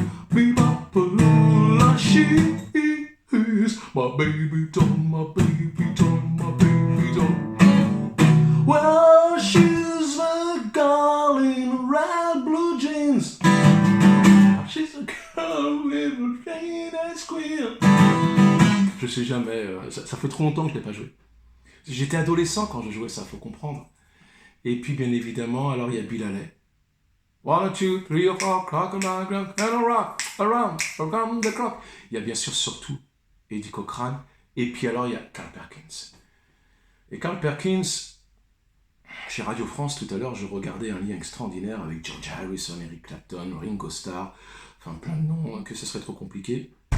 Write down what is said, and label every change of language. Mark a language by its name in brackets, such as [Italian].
[English] Bebop-a-lula, she is my baby doll, my baby doll, my baby doll. Well, she's a girl in red blue jeans. She's a girl with a chain and squeal. [French] Je sais jamais, ça fait trop longtemps que je l'ai pas joué. J'étais adolescent quand je jouais ça, faut comprendre. Et puis bien évidemment, alors il y a Bill Haley. [English] 1, 2, 3, 4, clock and rock, around the clock. [French] Il y a bien sûr surtout Eddie Cochran. Et puis alors il y a Carl Perkins. Et Carl Perkins, chez Radio France tout à l'heure, je regardais un lien extraordinaire avec George Harrison, Eric Clapton, Ringo Starr, enfin plein de noms que ce serait trop compliqué.